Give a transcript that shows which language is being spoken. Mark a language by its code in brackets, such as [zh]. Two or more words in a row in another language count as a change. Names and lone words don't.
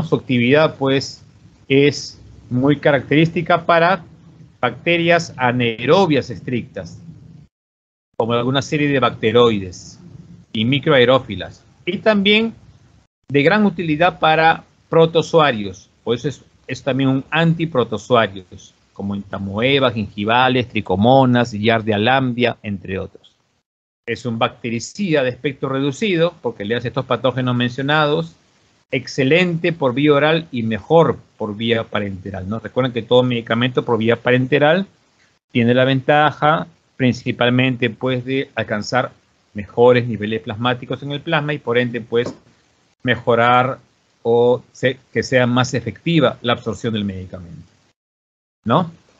[es] Su actividad, pues, es muy característica para bacterias anaerobias estrictas, como alguna serie de bacteroides y microaerófilas, y también de gran utilidad para protozoarios, por eso es también un antiprotozoarios, como entamoebas, gingivales, tricomonas, Giardia lambda, entre otros. Es un bactericida de espectro reducido, porque le hace estos patógenos mencionados, excelente por vía oral y mejor por vía parenteral, ¿no? Recuerden que todo medicamento por vía parenteral tiene la ventaja principalmente pues de alcanzar mejores niveles plasmáticos en el plasma y por ende pues mejorar o que sea más efectiva la absorción del medicamento, ¿no?